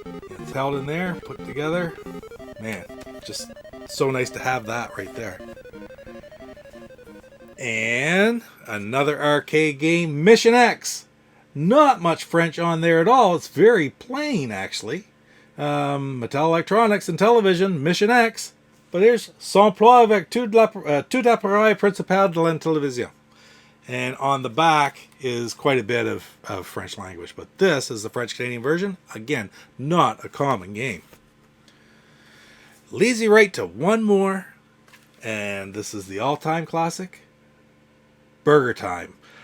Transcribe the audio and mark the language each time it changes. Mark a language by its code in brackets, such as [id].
[en] It's held in there, put together. Man, just so nice to have that right there. And another arcade game, Mission X. Not much French on there at all. It's very plain, actually. Mattel Electronics and Intellivision, Mission X. But here's [fr] S'emploie avec tout l'appareil principal de l'Intellivision. [en] And on the back is quite a bit of French language. But this is the French-Canadian version. Again, not a common game. Leads you right to one more. And this is the all-time classic. Burger Time.